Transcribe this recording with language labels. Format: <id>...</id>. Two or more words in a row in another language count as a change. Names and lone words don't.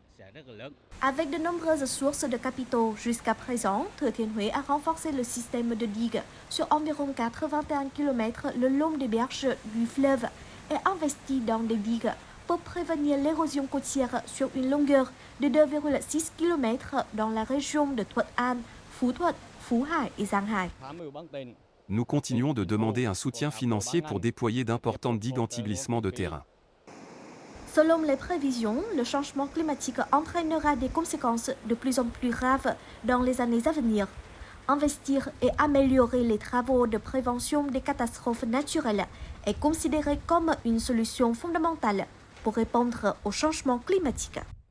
<fr>Avec de nombreuses sources de capitaux, jusqu'à présent, Thừa Thiên Huế a renforcé le système de digues sur environ 81 km le long des berges du fleuve et investi dans des digues pour prévenir l'érosion côtière sur une longueur de 2,6 km dans la région de Thuận An, Phú Thuận, Phú Hải et Giang Hải. Nous continuons de demander un soutien financier pour déployer d'importantes digues anti-glissement de terrain. Selon les prévisions, le changement climatique entraînera des conséquences de plus en plus graves dans les années à venir. Investir et améliorer les travaux de prévention des catastrophes naturelles est considéré comme une solution fondamentale pour répondre au changement climatique.</fr>